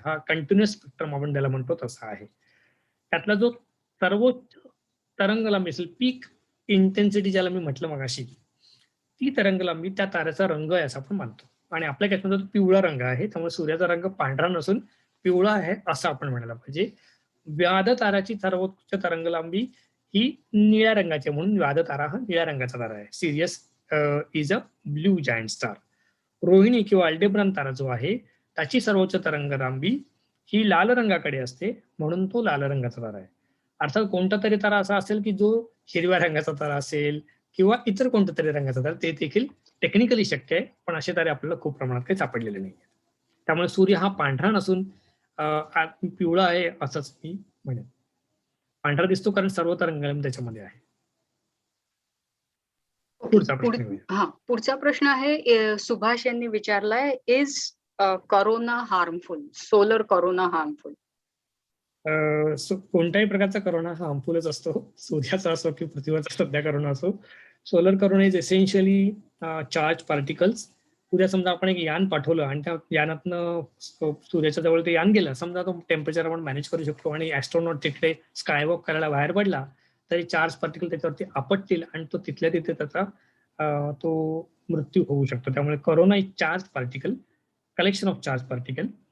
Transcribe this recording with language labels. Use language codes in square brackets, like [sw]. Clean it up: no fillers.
[mr] हा continuous spectrum आपण त्याला म्हणतो तसा आहे. त्यातला जो सर्वोच्च तरंग लांबी असेल पीक इंटेन्सिटी ज्याला मी म्हटलं मगाशी ती तरंग लांबी त्या ताऱ्याचा रंग आहे असं आपण मानतो आणि आपल्या कॅचमध्ये पिवळा रंग आहे. त्यामुळे सूर्याचा रंग पांढरा नसून पिवळा आहे असं आपण म्हणायला पाहिजे. व्याध ताराची सर्वोच्च तरंगलांबी ही निळ्या रंगाची आहे, म्हणून व्याध तारा हा निळ्या रंगाचा तारा आहे. [en] Sirius is a blue giant star. [mr] Rohini किंवा अल्डेब्रान तारा जो आहे त्याची सर्वोच्च तरंगलांबी ही लाल रंगाकडे असते, म्हणून तो लाल रंगाचा तारा आहे. अर्थात कोणता तरी तारा असा असेल की जो हिरव्या रंगाचा तारा असेल किंवा इतर कोणत्या तरी रंगाचा तारा, ते देखील टेक्निकली शक्य आहे, पण असे तारे आपल्याला खूप प्रमाणात काही सापडलेले नाही. त्यामुळे सूर्य हा पांढरा नसून पिवळा आहे असंच मी म्हणेन. पांढरा दिसतो कारण सर्व तरंगलांबी त्याच्यामध्ये आहे. पुढचा प्रश्न आहे सुभाष यांनी विचारलाय, [en] Is corona harmful, solar corona harmful? [mr] कोणत्याही प्रकारचा करोना हा हार्मफुलच असतो, सूर्याचा असो की पृथ्वीवरचा सध्या करोना असो. [en] Solar corona is essentially charge particles. [mr] उद्या समजा आपण एक यान पाठवलं आणि त्या यानातनं सूर्याच्या जवळ ते यान गेलं, समजा तो टेम्परेचर आपण मॅनेज करू शकतो आणि ॲस्ट्रॉनॉट तिकडे स्कायवॉक करायला बाहेर पडला, तरी चार्ज पार्टिकल त्याच्यावरती आपटतील आणि तो तिथल्या तिथे त्याचा तो मृत्यू होऊ शकतो. [en] त्यामुळे corona is charge particle, collection of charge particle.